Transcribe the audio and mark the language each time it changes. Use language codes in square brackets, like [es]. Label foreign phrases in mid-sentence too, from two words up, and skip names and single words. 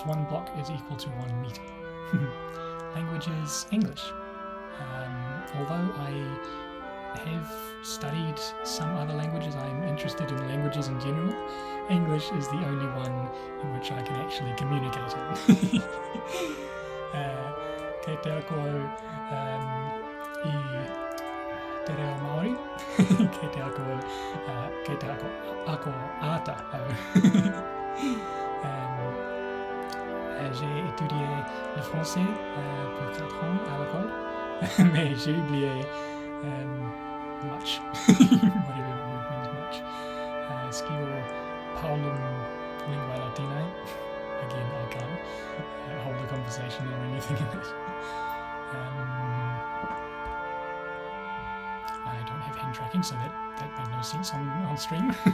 [en] 1 block is equal to 1 meter. Language is English. Although I have studied some other languages, I am interested in languages in general. English is the only one in which I can actually communicate in. [mi] Kei te ako I te reo Māori. Kei te ako ata. [fr] J'ai étudié le français pour 4 ans à l'école, mais j'ai oublié [en] much, whatever word means much. [la] Skill paulum lingua latinae. [en] Again, I can't hold a conversation or anything in it. I don't have hand tracking, so that made no sense on stream.